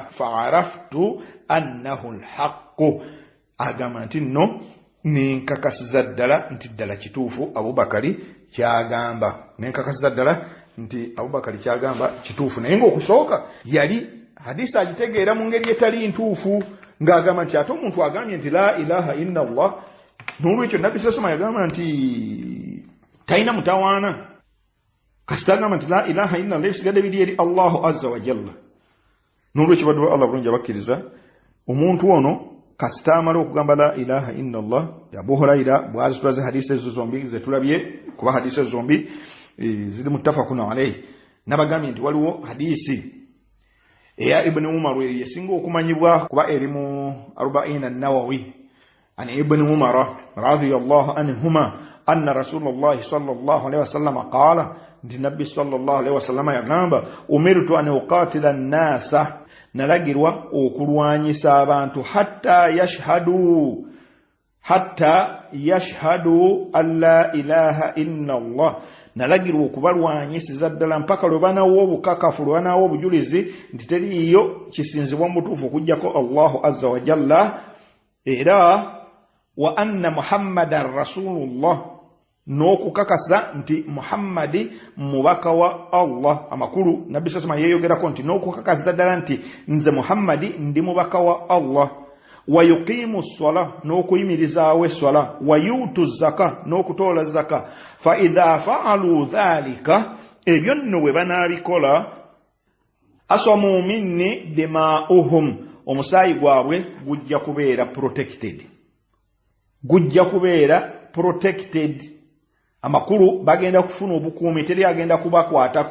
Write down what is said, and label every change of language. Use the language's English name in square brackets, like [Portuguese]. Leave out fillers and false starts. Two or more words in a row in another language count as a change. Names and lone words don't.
[Arabic] فعرفت أنه الحق, [Ganda] agamba nti nno nenkakasiza ddala nti ddala kituufu Abubakari kyagamba, nenkakasiza ddala nti Abubakari kyagamba kituufu. Naye ng'okusooka yali hadisi agitegeera mu ngeri etali ntuufu, ng'agamba nti ate omuntu agambye nti [Arabic] لا إله إلا الله, [Ganda] n'olwekyo Nabbi sasama yagamba nti talina mutawaana, kasita agamba nti [Arabic] لا إله إلا الله [Ganda] ebisigadde biri eri [Arabic] الله عز وجل. [Ganda] N'olwekyo baddu ba Allah bulungi abakkiriza, omuntu ono kasita amala okugamba [Arabic] لا إله إلا الله, [Ganda] Abu Huraira bw'azitulaze hadisi ezo zombi ze tulabye, kuba hadisi ezo zombi ziri [Arabic] متفق عليه. [Ganda] Nabagambye nti waliwo hadisi eya Ibn Umar yesinga okumanyibwa kuba eri mu 40 an-Nawawi [Arabic] عن ابن عمر رضي الله عنهما أن رسول الله صلى الله عليه وسلم قال, [Ganda] nti Nabbi [Arabic] صلى الله عليه وسلم [Ganda] yagamba [Arabic] أمرت أن أقاتل الناس, [Ganda] nalagirwa okulwanyisa abantu hatta [Arabic] يشهدوا أن لا إله إلا الله, [Ganda] nalagirwa okubalwanyisiza ddala mpaka lwe banawo obukakafu, lwe banawo obujulizi nti teriiyo kisinzibwa mu butuufu okuggyako [Arabic] الله عز وجل, [Ganda] era [Arabic] وأن محمدا رسول الله, [Ganda] n'okukakasa nti Muhammadi mubaka wa Allah. Amakulu Nabbi sasama yeeyogerako nti n'okukakasa ddala nti nze Muhammadi ndi mubaka wa Allah. [Arabic] ويقيموا الصلاة, [Ganda] n'okuyimirizaawo essala. [Arabic] ويؤتوا الزكاة, [Ganda] n'okutoola zaka. [Arabic] فإذا فعلوا ذلك, [Ganda] ebyo nno bwe banaabikola, [Arabic] عصموا مني دماءهم, [Ganda] omusaayi gwabwe gujja kubeera protected. Amakulu bagenda kufuna obukuumi, teri agenda kubakwatako.